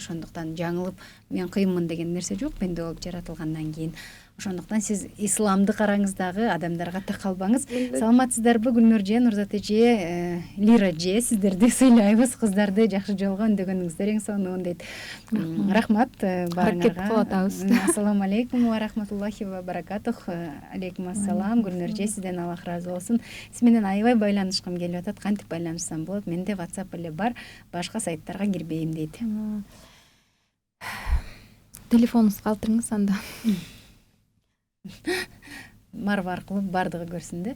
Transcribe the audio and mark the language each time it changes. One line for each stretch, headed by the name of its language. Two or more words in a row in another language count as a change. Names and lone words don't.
Kyrgyz: Ошондуктан жаңылып мен кыйынмын деген нерсе жок пенде болуп жаратылгандан кийин. Ошондуктан сиз исламды караңыз дагы, адамдарга такалбаңыз. Саламатсыздарбы Гүлнур эже, Нурзат эже, Лира эже, сиздерди сыйлайбыз. Кыздарды жакшы жолго үндөгөнүңүздөр эң сонун дейт. Рахмат баарыңарга.
Arabic: السلام عليكم ورحمة الله وبركاته. عليكم السلام.
Kyrgyz: Гүлнур эже, сизден Аллах разы болсун. Сиз менен аябай байланышкым келип атат. Кантип байланышсам болот? Менде WhatsApp эле бар. Башка сайттарга кирбейм дейт. Телефонуңузду калтырыңыз анда. Марва аркылуу бардыгы көрсүн да.